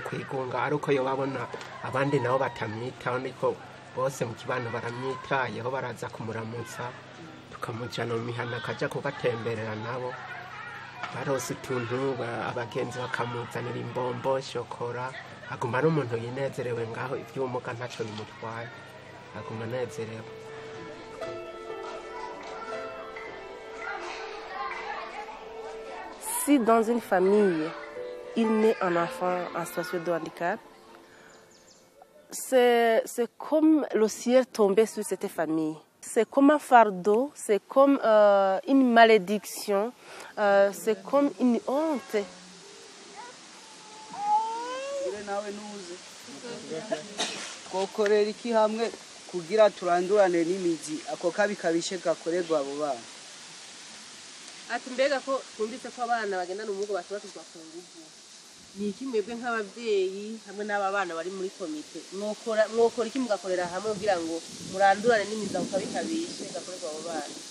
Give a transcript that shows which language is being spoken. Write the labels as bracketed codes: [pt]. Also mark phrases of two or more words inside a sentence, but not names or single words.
[rn] kwigunga ariko yo babona abandi nabo batamwitaho niko bose mu kibano baramwitayeho baraza kumuramutsa tukamujana mu mihana akaja kugatemberera nabo barose utuntu abagenzi bakamuzanira imbombo shokora aguma ari umuntu yinezerewe ngaho ivyumuga ntaco bimutwaye aguma anezerewe. [fr] Si dans une famille, il naît un enfant en situation de handicap, c'est comme le ciel tombé sur cette famille. C'est comme un fardeau, c'est comme une malédiction, c'est comme une honte. [rn] twokorera iki hamwe kugira turandurane n'imizi ako kabi kabishe gakorerwa abo bana. Ati mbega ko twumvise ko abana bagendana ubumuga batubakizwa ku nguvu, ni iki mwebwe nk'ababyeyi hamwe n'aba bana bari muri komite mwokora iki mugakorera hamwe kugira ngo murandurane n'imizi ako kabi kabishe gakorerwa abo bana?